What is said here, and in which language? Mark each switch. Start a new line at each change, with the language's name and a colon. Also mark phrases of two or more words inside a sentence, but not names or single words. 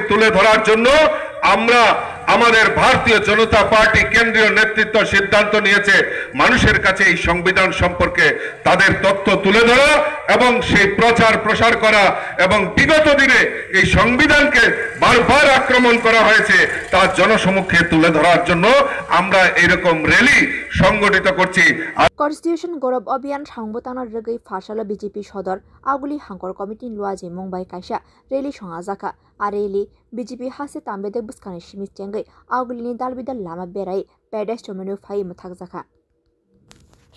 Bangla: তুলে ধরার জন্য আমরা আমাদের ভারতীয় জনতা পার্টি কেন্দ্রীয় নেতৃত্ব সিদ্ধান্ত নিয়েছে মানুষের কাছে এই সংবিধান সম্পর্কে তাদের তথ্য তুলে ধরা এবং সেই প্রচার প্রসার করা এবং বিগত দিনে এই সংবিধানকে বারবার আক্রমণ করা হয়েছে তা জনসমক্ষে তুলে ধরার জন্য আমরা এরকম র্যালি সংগঠিত করছি।
Kok Borok: Constitution Gorob Obiyan Shangbotana Regi Fashalo BJP Shodor Aguli Hankor Committee Luaji Mumbai Kaisha Rally Shangazaka Areli BJP Hase Tambede Buskani Shimit Tengai Agulini Dalbidal Lama Berai Paradise Chomanu Fai Mutakzaka.